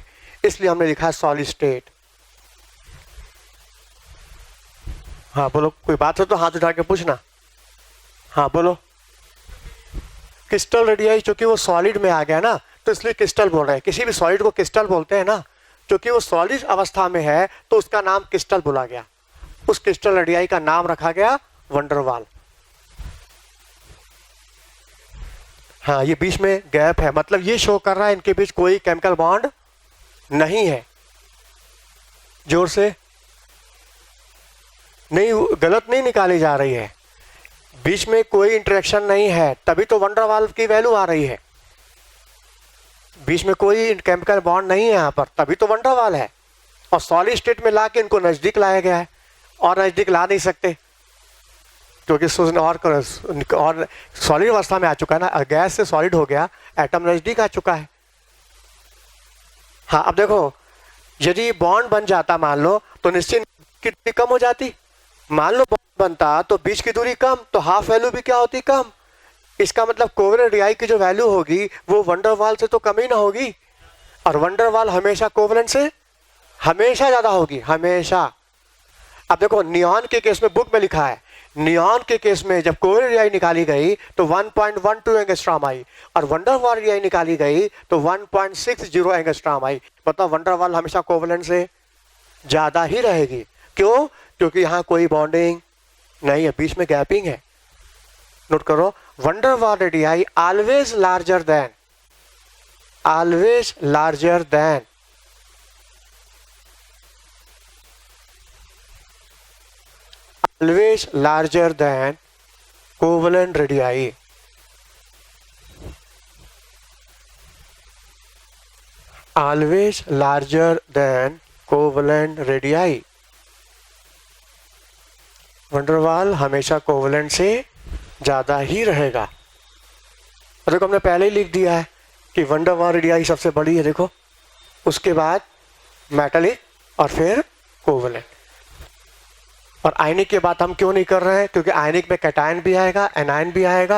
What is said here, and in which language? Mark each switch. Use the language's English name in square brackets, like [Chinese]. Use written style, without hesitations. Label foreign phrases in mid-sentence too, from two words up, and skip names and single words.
[Hindi] इसलिए हमने लिखा है [English] solid state. [Hindi] हाँ बोलो, कोई बात हो तो हाथ उठा के पूछना. हाँ बोलो. [English] crystal radii, [Hindi] क्योंकि वो सॉलिड में आ गया ना, तो इसलिए क्रिस्टल बोल रहे हैं. किसी भी सॉलिड को क्रिस्टल बोलते हैं ना, क्योंकि वो सॉलिड अवस्था में है तो उसका नाम क्रिस्टल बोला गया. उस [English] crystal radii [Hindi] का नाम रखा गया van der Waal. हाँ, ये बीच में गैप है, मतलब ये शो कर रहा है इनके बीच कोई [English] chemical bond [Hindi] नहीं है. जोर से नहीं, गलत नहीं निकाली जा रही है. बीच में कोई इंटरेक्शन नहीं है, तभी तो van der Waal की वैल्यू आ रही है. बीच में कोई [English] chemical bond [Hindi] नहीं है यहाँ पर, तभी तो van der Waal है. और [English] solid state [Hindi] में लाके इनको नजदीक लाया गया है, और नजदीक ला नहीं सकते क्योंकि और सॉलिड अवस्था में आ चुका है ना. गैस से सॉलिड हो गया, एटम नजदीक आ चुका है. हाँ, अब देखो, यदि बॉन्ड बन जाता मान लो तो निश्चित की दूरी कम हो जाती. मान लो बॉन्ड बनता तो बीच की दूरी कम, तो हाफ वैल्यू भी क्या होती, कम. इसका मतलब [English] covalent radii [Hindi] की जो वैल्यू होगी वो van der Waal से तो कम ही ना होगी. और van der Waal हमेशा कोवेलेंट से हमेशा ज्यादा होगी, हमेशा. अब देखो, नियॉन के केस में बुक में लिखा है, नियॉन के केस में जब [English] covalent radii [Hindi] निकाली गई तो 1.12 एंगस्ट्रॉम आई, और van der Waal रेडियाई निकाली गई तो 1.60 एंगस्ट्रॉम आई. मतलब van der Waal हमेशा कोवेलेंट से ज्यादा ही रहेगी. क्यों? क्योंकि यहाँ कोई बॉन्डिंग नहीं है, बीच में गैपिंग है. नोट करो, [English] van der Waal रेडियाई always larger than covalent radii. Always larger than covalent radii. [Hindi] van der Waal हमेशा कोवेलेंट से ज्यादा ही रहेगा. और देखो हमने पहले ही लिख दिया है कि वन डर वाल रेडियाई सबसे बड़ी है, देखो, उसके बाद मेटालिक और फिर कोवेलेंट। और आयनिक की बात हम क्यों नहीं कर रहे हैं, क्योंकि आयनिक में कैटायन भी आएगा, एनायन भी आएगा।